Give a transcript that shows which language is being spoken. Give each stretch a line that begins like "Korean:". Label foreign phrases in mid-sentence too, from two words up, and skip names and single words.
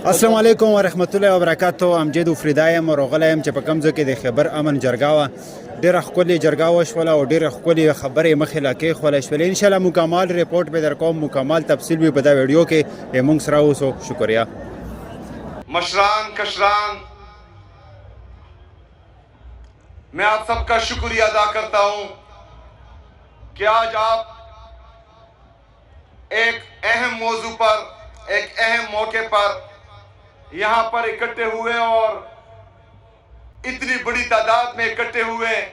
Arabic: السلام علیکم ورحمت الله وبرکاتو.
Pashto: امجد فریدا یم او راغلی یم چې په کوم ځای کې د خیبر امن جرګه وه. ډېره ښکلې جرګه وشوله او ډېره ښکلې خبرې مخې له کېښولی شولې.
Arabic: انشاءالله
Pashto: مکمل رپورٹ به در کوم، مکمل تفصیل بھی په دا ویډیو کې موږ سره اوسو. شکریہ. مشران کشران،
Urdu: میں آپ سب کا شکریہ ادا کرتا ہوں کہ آج آپ ایک اہم موضوع پر، ایک اہم موقع پر یہاں پر اکٹھے ہوئے اور اتنی بڑی تعداد میں اکٹھے ہوئے.